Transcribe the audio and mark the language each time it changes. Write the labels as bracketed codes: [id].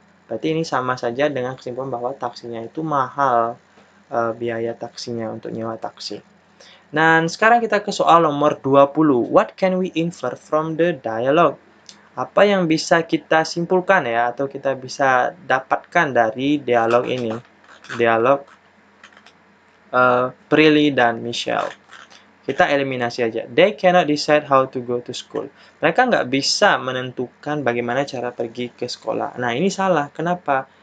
[id] Berarti ini sama saja dengan kesimpulan bahwa taksinya itu mahal, biaya taksinya untuk nyewa taksi. Dan sekarang kita ke soal nomor 20. [en] What can we infer from the dialogue? [id] Apa yang bisa kita simpulkan ya, atau kita bisa dapatkan dari dialog ini? Dialog Prilly dan Michelle. Kita eliminasi aja. [en] They cannot decide how to go to school. [id] Mereka nggak bisa menentukan bagaimana cara pergi ke sekolah. Nah, ini salah. Kenapa?